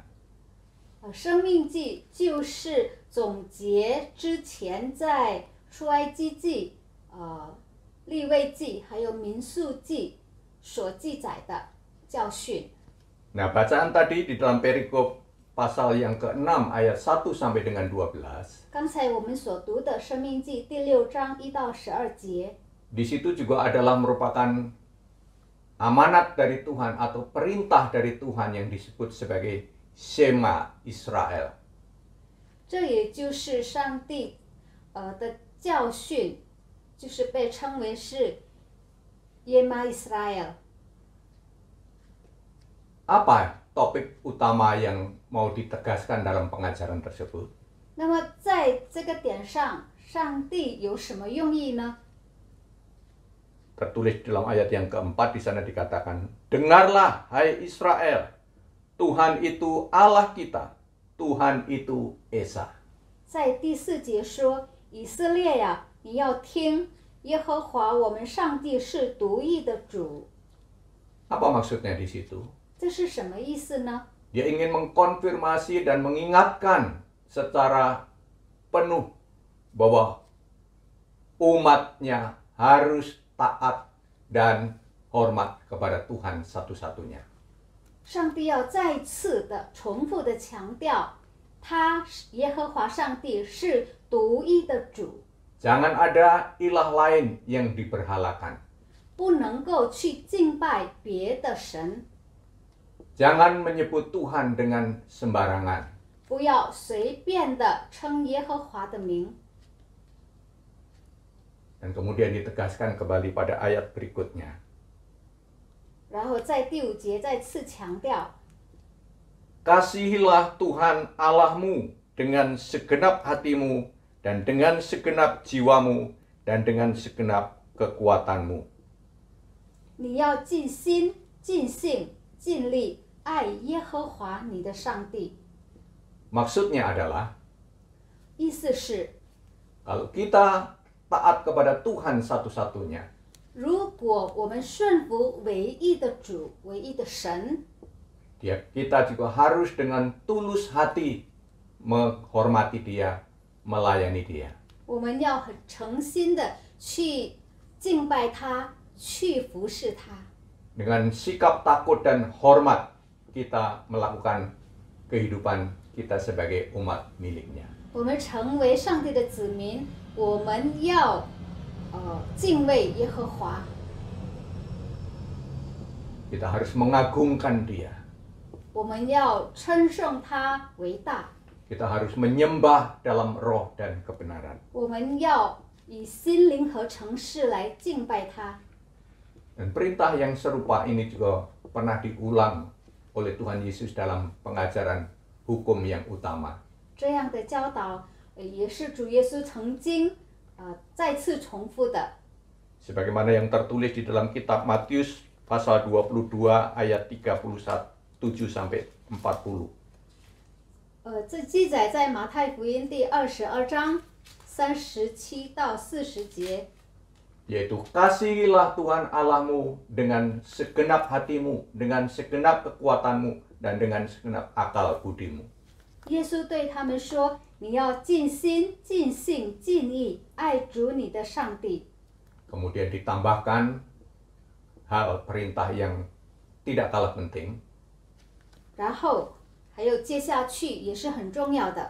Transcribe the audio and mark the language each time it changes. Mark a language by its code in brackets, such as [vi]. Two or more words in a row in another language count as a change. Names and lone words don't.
[zh] 生命记就是总结之前在出埃及记、利未记还有民数记所记载的教训。 [id] Nah, bacaan tadi di dalam perikop pasal yang ke-6 ayat 1 sampai dengan 12. [zh] 刚才我们所读的《生命记》第6章1到12节， [id] Di situ juga adalah merupakan amanat dari Tuhan atau perintah dari Tuhan yang disebut sebagai Shema Israel. [zh] 这也就是上帝的教训，就是被称为是耶玛 Israel。 [id] Apa topik utama yang mau ditegaskan dalam pengajaran tersebut? [zh] 那么在这个点上，上帝有什么用意呢？ [id] Tertulis dalam ayat yang keempat di sana dikatakan, dengarlah hai Israel, Tuhan itu Allah kita, Tuhan itu Esa. [zh] 在第4节说：“以色列呀，你要听，耶和华我们上帝是独一的主。” [id] Apa maksudnya di situ? [zh] 这是什么意思呢？ [id] Dia ingin mengkonfirmasi dan mengingatkan secara penuh bahwa umatnya harus taat dan hormat kepada Tuhan satu-satunya. [zh] 上帝要再次的重复的强调，他耶和华上帝是独一的主， [id] Jangan ada ilah lain yang diberhalakan. [zh] 不能够去敬拜别的神， [id] Jangan menyebut Tuhan dengan sembarangan. [zh] 不要随便的称耶和华的名。 [id] Dan kemudian ditegaskan kembali pada ayat berikutnya. [zh] 然后在第5节再次强调， [id] Kasihilah Tuhan Allahmu dengan segenap hatimu dan dengan segenap jiwamu dan dengan segenap kekuatanmu. [zh] 你要尽心、尽性、尽力爱耶和华你的上帝。 [id] Maksudnya adalah, [zh] 意思是， [id] kalau kita taat kepada Tuhan satu-satunya, [zh] 如果我们顺服唯一的主、唯一的神， [id] kita juga harus dengan tulus hati menghormati Dia, melayani Dia. [zh] 我们要很诚心的去敬拜他，去服侍他。 [id] Dengan sikap takut dan hormat, kita melakukan kehidupan kita sebagai umat miliknya. [zh] 我们成为上帝的子民，我们要敬畏耶和华， [id] Kita harus mengagungkan Dia. [zh] 我们要称颂他为大， [id] Kita harus menyembah dalam roh dan kebenaran. [zh] 我们要以心灵和诚实来敬拜他。 [id] Dan perintah yang serupa ini juga pernah diulang oleh Tuhan Yesus dalam pengajaran hukum yang utama. [zh] 这样的教导也是主耶稣曾经再次重复的。 [id] Sebagaimana yang tertulis di dalam kitab Matius pasal 22 ayat 37 sampai 40. [zh] 这记载在马太福音第22章 37到40节， [id] yaitu kasihilah Tuhan Allahmu dengan segenap hatimu, dengan segenap kekuatanmu, dan dengan segenap akal budimu. [zh] 耶稣对他们说：“你要尽心、尽性、尽意爱主你的上帝。” [id] Kemudian ditambahkan hal perintah yang tidak kalah penting, [zh] 然后还有接下去也是很重要的，